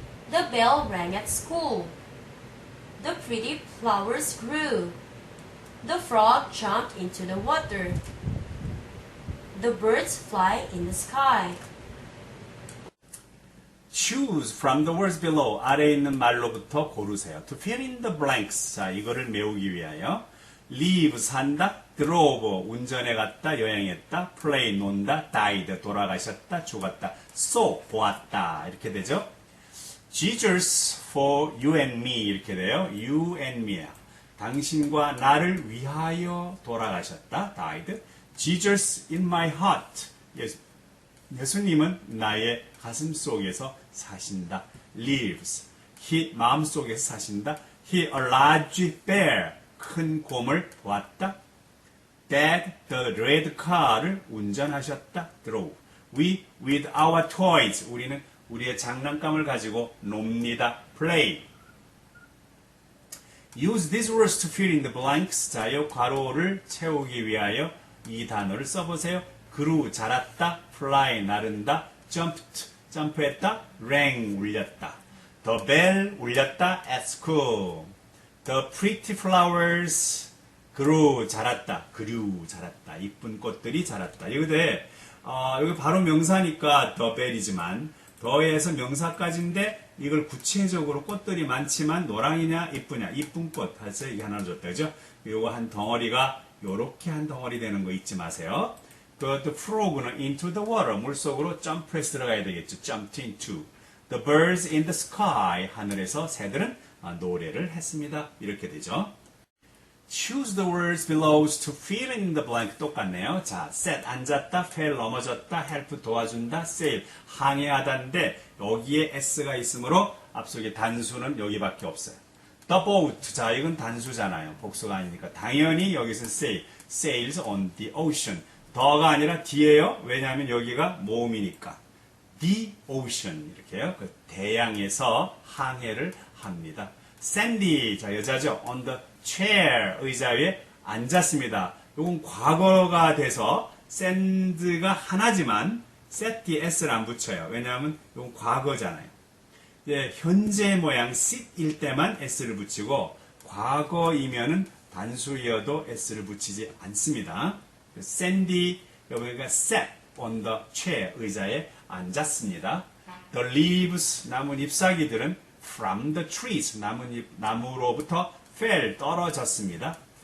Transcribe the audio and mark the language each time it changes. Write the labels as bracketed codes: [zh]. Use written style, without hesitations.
[en] The bell rang at school. The pretty flowers grew. The frog jumped into the water. The birds fly in the sky. Choose from the words below. [ko] 아래에 있는 말로부터 고르세요. [en] To fill in the blanks. [ko] 자, 이거를 메우기 위하여. Live, 산다. drove, 운전해 갔다, 여행했다, play, 논다, died, 돌아가셨다, 죽었다, saw, 보았다. 이렇게 되죠. [en] Jesus for you and me [ko] 이렇게 돼요. [en] You and me. [ko] 당신과 나를 위하여 돌아가셨다. [en] died. Jesus in my heart. [ko] 예수님은 나의 가슴 속에서 사신다. [en] lives. [ko] He 마음속에서 사신다. [en] He a large bear. [ko] 큰 곰을 보았다. [en] Dad the red car를 [ko] 운전하셨다. [en] drove. We with our toys. [ko] 우리는 우리의 장난감을 가지고 놉니다. [en] play. Use these words to fill in the blanks. [ko] 자, 이 괄호를 채우기 위하여 이 단어를 써보세요. grew, 자랐다. fly, 나른다. jumped, 점프했다. rang, 울렸다. [en] The bell, 울렸다. at school. The pretty flowers grew, 자랐다. [ko] grew, 자랐다. 이쁜 꽃들이 자랐다. 이거데 여기 바로 명사니까 the bell이지만 더해서 명사까지인데 이걸 구체적으로 꽃들이 많지만 노랑이냐 이쁘냐 이쁜 꽃 해서 이게 하나 줬다 그죠? 요거 한 덩어리가 요렇게 한 덩어리 되는 거 잊지 마세요. 또 frog는 [en] into the water [ko] 물속으로 점프해서 들어가야 되겠죠. [en] jumped into. The birds in the sky [ko] 하늘에서 새들은 노래를 했습니다. 이렇게 되죠. [en] Choose the words below to fill in the blank [ko] 똑같네요. 자, sit 앉았다, fell 넘어졌다, help 도와준다, sail 항해하다인데 여기에 s가 있으므로 앞속에 단수는 여기밖에 없어요. The boat 자 이건 단수잖아요. 복수가 아니니까 당연히 여기서 sail, [en] sails on the ocean. [ko] 더가 아니라 D예요. 왜냐하면 여기가 모음이니까. The ocean 이렇게요. 그 대양에서 항해를 합니다. Sandy 자 여자죠. On the chair 의자 위에 앉았습니다. 이건 과거가 돼서 sand가 하나지만 set에 s를 안 붙여요. 왜냐하면 이건 과거잖아요. 현재 모양 sit일 때만 s를 붙이고 과거이면은 단수이어도 s를 붙이지 않습니다. [en] Sandy 여기가 sat on the chair [ko] 의자에 앉았습니다. [en] The leaves [ko] 나뭇 잎사귀들은 [en] from the trees 나무로부터 fell 떨어졌습니다.